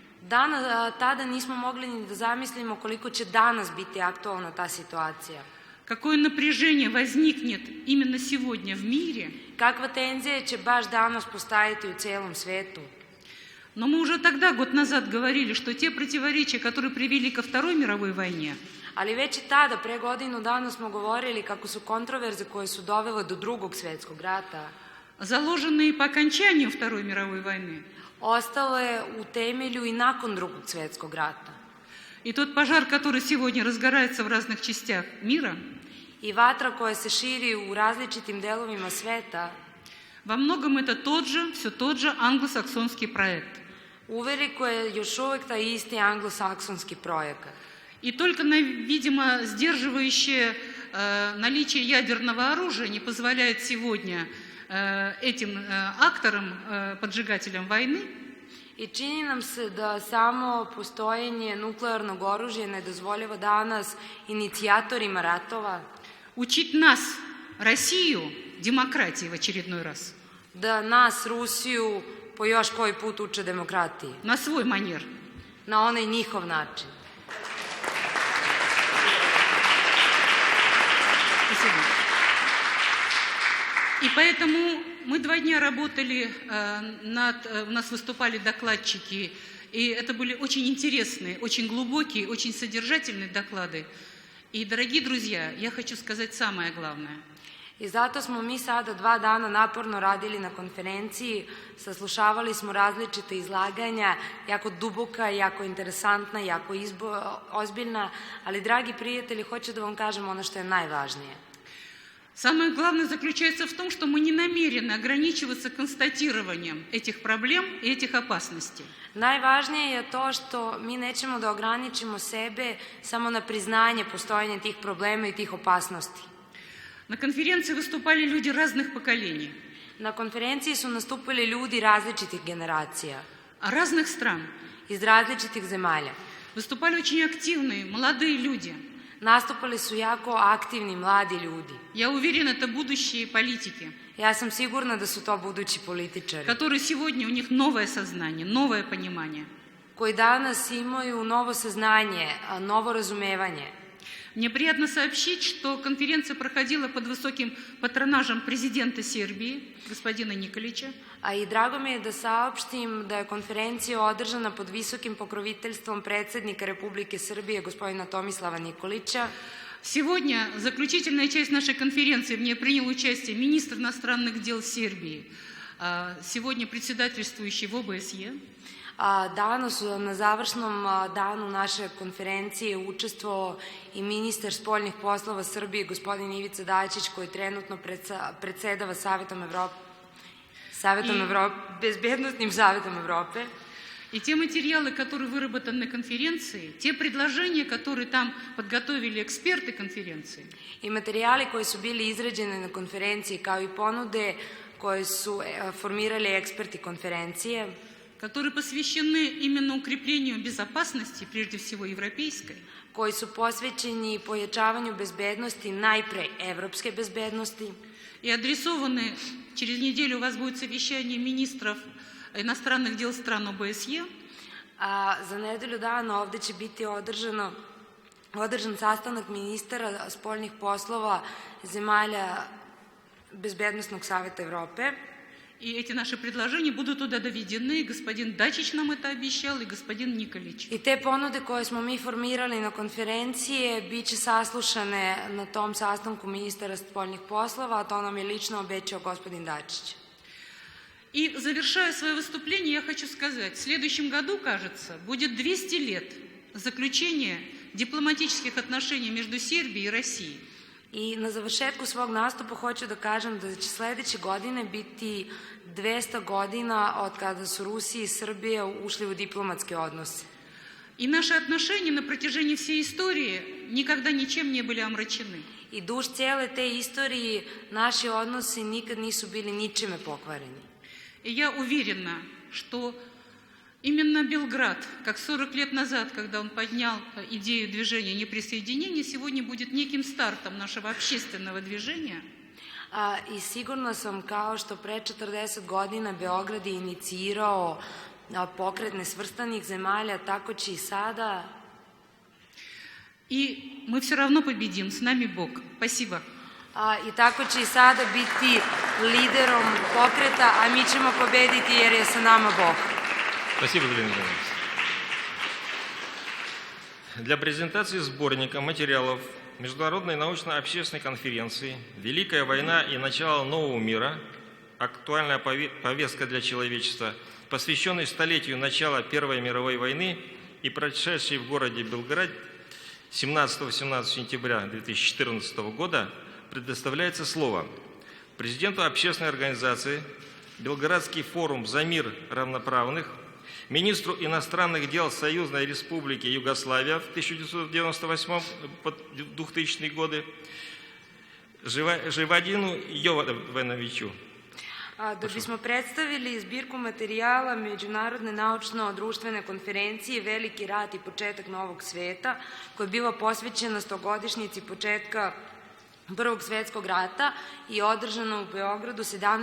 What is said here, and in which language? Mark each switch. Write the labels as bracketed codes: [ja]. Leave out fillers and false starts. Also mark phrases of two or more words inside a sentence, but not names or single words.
[sr] Tada nismo mogli ni da zamislimo koliko će danas biti aktualna ta situacija. [ru] Какое напряжение возникнет именно сегодня в мире. [sr] Kakva tenzija će baš danas postajati u celom svetu. [ru] Но мы уже тогда, год назад, говорили, что те противоречия, которые привели ко Второй мировой войне, [sr] Ali već i tada, pre godinu dana smo govorili kako su kontroverze koje su dovele do Drugog svjetskog rata [ru] заложенные по окончанию Второй мировой войны, [sr] ostale u temelju i nakon Drugog svjetskog rata. [ru] и тот пожар, который сегодня разгорается в разных частях мира, [sr] I vatra koja se širi u različitim delovima sveta, [ru] во многом это все тот же англосаксонский проект. [sr] uveliko je još uvek taj isti anglosaksonski projekat. [ru] И только, видимо, сдерживающее наличие ядерного оружия не позволяет сегодня этим акторам, поджигателям войны, [sr] I čini nam se da samo postojenje nuklearnog oružja ne dozvoljava danas inicijatorima ratova [ru] учить нас, Россию, демократии в очередной раз, [sr] da nas, Rusiju, po još koji put uče demokratiji, [ru] на свой манер. [sr] na onaj njihov način. [ru] Спасибо. И поэтому мы 2 дня работали, у нас выступали докладчики, и это были очень интересные, очень глубокие, очень содержательные доклады. И, дорогие друзья, я хочу сказать самое главное. [sr] I zato smo mi sada 2 dana naporno radili na konferenciji, saslušavali smo različite izlaganja, jako duboka, jako interesantna, jako ozbiljna, ali dragi prijatelji, hoću da vam kažem ono što je najvažnije. [ru] Самое главное заключается в том, что мы не намерены ограничиваться констатированием этих проблем и этих опасностей. [sr] Najvažnije je to što mi nećemo da ograničimo sebe samo na priznanje postojanja tih problema i tih opasnosti. [ru] На конференции выступали люди разных поколений, [sr] Na konferenciji su nastupili ljudi različitih generacija, [ru] разных стран. [sr] iz različitih zemalja. [ru] Выступали очень активные, молодые люди. [sr] Nastupali su jako aktivni mladi ljudi. [ru] Я уверена, это будущие политики, [sr] Ja sam sigurna da su to budući političari, [ru] которые сегодня, у них новое сознание, новое понимание. [sr] koji danas imaju novo saznanje, novo razumevanje. [ru] Мне приятно сообщить, что конференция проходила под высоким патронажем президента Сербии, господина Николича. [sr] A i drago mi je da saopštim da je konferencija održana pod visokim pokroviteljstvom predsjednika Republike Srbije, gospodina Tomislava Nikolića. [ru] Сегодня заключительная часть нашей конференции, в ней принял участие министр иностранных дел Сербии, сегодня председательствующий в ОБСЕ. [sr] Danas na završnom danu naše konferencije učestvovao i ministar spoljnih poslova Srbije, gospodin Ivica Dačić, koji trenutno predsedava Bezbednosnim savetom Evrope. [ru] И те материалы, которые выработаны на конференции, те предложения, которые там подготовили эксперты конференции, [sr] I materijali koji su bili izrađeni na konferenciji, kao i ponude koje su formirali eksperti konferencije, [ru] которые посвящены именно укреплению безопасности, прежде всего европейской, [sr] koji su posvećeni pojačavanju bezbednosti, najpre evropske bezbednosti, [ru] и адресованы, через неделю у вас будет совещание министров иностранных дел стран ОБСЕ. [sr] Za nedelju dana ovde će biti održan sastanak ministara spoljnih poslova zemalja Bezbednosnog saveta Evrope. [ru] И эти наши предложения будут туда доведены. Господин Дачич нам это обещал, и господин Николич. [sr] I te ponude koje smo mi formirali na konferencije bit će saslušane na tom sastanku ministara spoljnih poslova, a to nam je lično obećao gospodin Dačić. [ru] И завершая свое выступление, я хочу сказать, в следующем году, кажется, будет 200 лет заключения дипломатических отношений между Сербией и Россией. [sr] I na završetku svog nastupa hoću da kažem da će sledeće godine biti 200 godina od kada su Rusija i Srbija ušli u diplomatske odnose. [ru] И наши отношения на протяжении всей истории никогда ничем не были омрачены. [sr] I duž cijele te istorije naši odnosi nikad nisu bili ničime pokvareni. [ru] И я уверена, что именно Белград, как 40 лет назад, когда он поднял идею движения неприсоединения, сегодня будет неким стартом нашего общественного движения. [sr] I sigurno sam, kao što pre 40 godina Beograd je inicirao pokret nesvrstanih zemalja, tako će i sada. [ru] И мы все равно победим, с нами Бог. Спасибо. [sr] I tako će i sada biti liderom pokreta, a mi ćemo pobediti jer je sa nama Bog. [ru] Спасибо, Галина Ивановна. Для презентации сборника материалов Международной научно-общественной конференции «Великая война и начало нового мира. Актуальная повестка для человечества», посвященный столетию начала Первой мировой войны и прошедшей в городе Белград 17-18 сентября 2014 года, предоставляется слово президенту общественной организации «Белградский форум за мир равноправных», министру иностранных дел Союзной Республики Югославия в 1998-2000 годы Живадину Jovanoviću. [sr] Da bismo predstavili zbirku materijala Međunarodne naučno-društvene konferencije Veliki rat i početak novog sveta, koja je bila posvećena 100-godišnjici početka Prvog svjetskog rata i održano u Beogradu 17.